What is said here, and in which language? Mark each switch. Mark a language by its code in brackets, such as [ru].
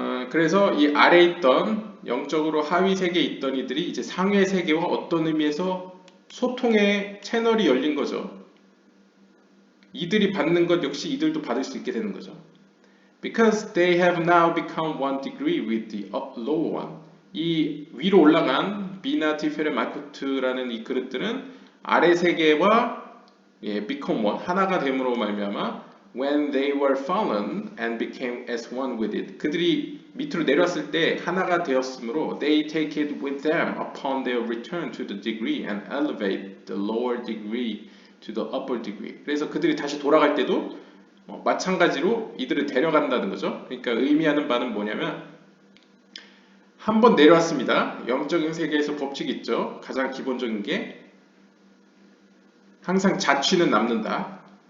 [ko] 그래서 이 아래에 있던 영적으로 하위 세계에 있던 이들이 이제 상위 세계와 어떤 의미에서 소통의 채널이 열린 거죠. 이들이 받는 것 역시 이들도 받을 수 있게 되는 거죠. [en] Because they have now become one degree with the lower one. [ko] 이 위로 올라간 비나 티페르 마쿠트라는 이 그릇들은 아래 세계와 [en] become one [ko] 하나가 됨으로 말미암아 [en] when they were fallen and became as one with it. [ko] 그들이 밑으로 내려왔을 때 하나가 되었으므로 [en] they take it with them upon their return to the degree and elevate the lower degree to the upper degree. [ko] 그래서 그들이 다시 돌아갈 때도 마찬가지로 이들을 데려간다는 거죠. 그러니까 의미하는 바는 뭐냐면 한번 내려왔습니다. 영적인 세계에서 법칙이 있죠. 가장 기본적인 게 항상 자취는 남는다.